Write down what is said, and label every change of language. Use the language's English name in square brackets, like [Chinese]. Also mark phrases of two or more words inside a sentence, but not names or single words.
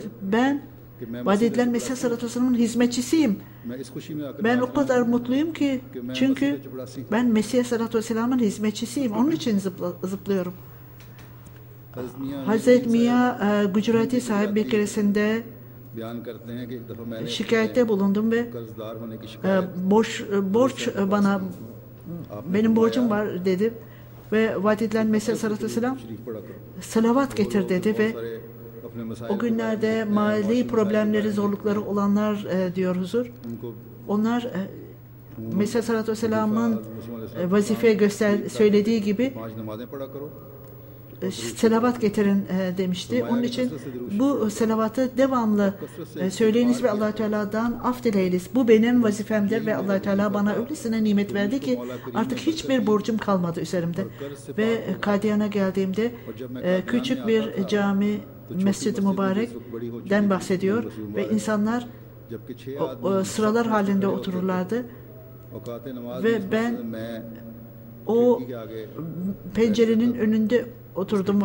[Turkish] Ben vaat edilen Mesih [Arabic] صلى الله عليه وسلم [Turkish] hizmetçisiyim. Ben o kadar mutluyum ki çünkü ben Mesih [Arabic] صلى الله عليه وسلم [Turkish] hizmetçisiyim. Onun için zıplıyorum. Hazreti Mia Gujarati sahip bir keresinde [Urdu] بیان کرتے ہیں کہ ایک دفعہ میں نے [Turkish] şikayette bulundum ve [Urdu] قرض دار ہونے کی شکایت [Turkish] borç bana, benim borcum var dedi ve vaat edilen Mesih [Arabic] صلى الله عليه وسلم [Urdu] شریف پڑھا کرو [Turkish] salavat getir dedi ve [Urdu] سارے اپنے مسائل [Turkish] o günlerde mali problemleri, zorlukları olanlar diyor huzur. [Urdu] उनको [Turkish] Onlar Mesih [Arabic] صلى الله عليه وسلم [Turkish] vazife söylediği gibi [Urdu] پانچ نمازیں پڑھا کرو [Turkish] selavat getirin demişti. Onun için bu selavatı devamlı söyleyiniz ve Allah Teala'dan af dileyiniz. Bu benim vazifemdir ve Allah Teala bana öylesine nimet verdi ki artık hiçbir borcum kalmadı üzerimde. Ve Kadiyan'a geldiğimde küçük bir cami, Mescid-i Mübarek'den bahsediyor ve insanlar sıralar halinde otururlardı ve ben o pencerenin önünde oturdum.